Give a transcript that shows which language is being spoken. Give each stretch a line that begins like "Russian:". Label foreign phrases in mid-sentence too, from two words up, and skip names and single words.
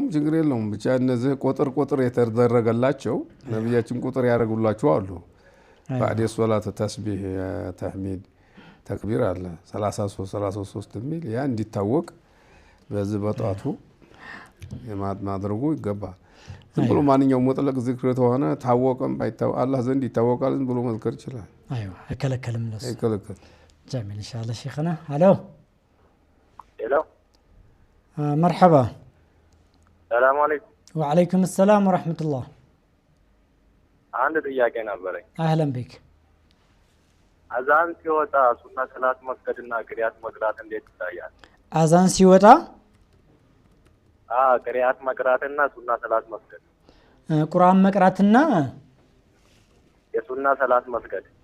Amharic: ችግር የለውም። ብቻ እነዚህ ቁጥር የተደረገላቸው ነብያችን ቁጥር ያደርጉላቸው አሉ። ባዕድ ሶላት ተስቢህ፣ ተህሚድ፣ ተክቢር አለ 33 የሚል ያ እንዲታወቅ በዚህ በጣቱ ማድረጉ ይገባል። ዝም ብሎ ማንኛውም ሙጥለቅ ዚክር ተሆነ ታወቀም ባይታወቅ አላህ ዘንድ ይታወቃል። ዝም ብሎ መዝከር ይችላል። አይዋ አይከለከልም። ለሱ አይከለከል።
Arabic: جميل إن شاء الله شيخنا. هلو هلو مرحبا. السلام عليكم. وعليكم السلام ورحمة الله.
Amharic: عندي ጥያቄ ነበረኝ።
Arabic: أهلا بك.
Amharic: አዛን ሲወጣ ሱና ሰላት መስገድና ቅሪያት መቅራት እንዴት ይታያል? አዛን ሲወጣ ቅሪያት መቅራትና ሱና ሰላት መስገድ ቁርአን መቅራትና የሱና ሰላት መስገድ